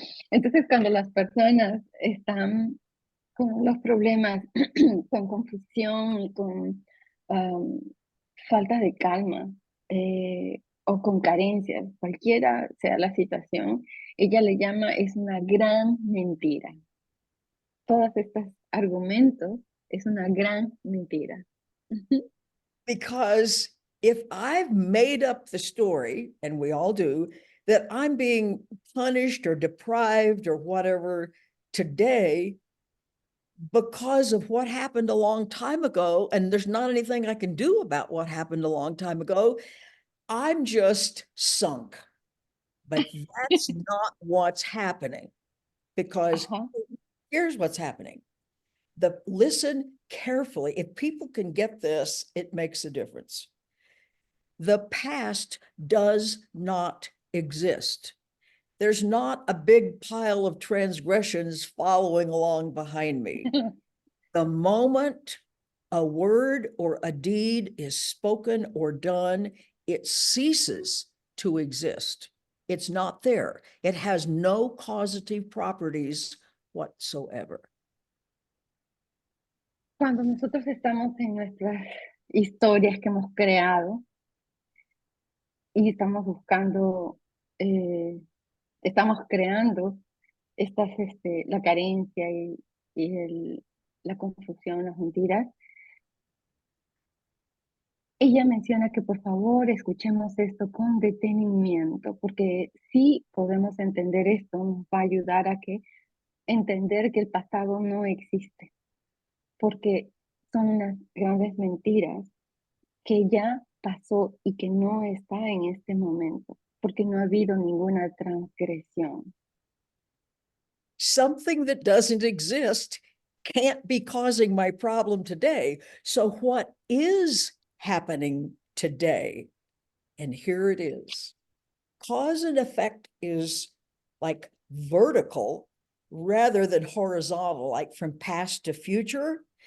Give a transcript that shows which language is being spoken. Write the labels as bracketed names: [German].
[Spanish] Entonces, cuando las personas están con los problemas, con confusión y con falta de calma o con carencias, cualquiera sea la situación, ella le llama es una gran mentira. Todos estos argumentos es una gran mentira. [English] Because if I've made up the story, and we all do, that I'm being punished or deprived or whatever today because of what happened a long time ago, and there's not anything I can do about what happened a long time ago, I'm just sunk. But that's not what's happening, because Ajá. here's what's happening. Listen carefully. If people can get this, it makes a difference. The past does not exist. There's not a big pile of transgressions following along behind me. The moment a word or a deed is spoken or done, it ceases to exist. It's not there. It has no causative properties whatsoever. [Spanish] Cuando nosotros estamos en nuestras historias que hemos creado y estamos buscando, estamos creando la carencia y la confusión, las mentiras, ella menciona que por favor escuchemos esto con detenimiento, porque si podemos entender esto, nos va a ayudar a entender que el pasado no existe, porque son unas grandes mentiras que ya pasó y que no está en este momento. porque no ha habido ninguna transgresión. [English] Something that doesn't exist can't be causing my problem today. So what is happening today? And here it is. Cause and effect is like vertical rather than horizontal, like from past to future.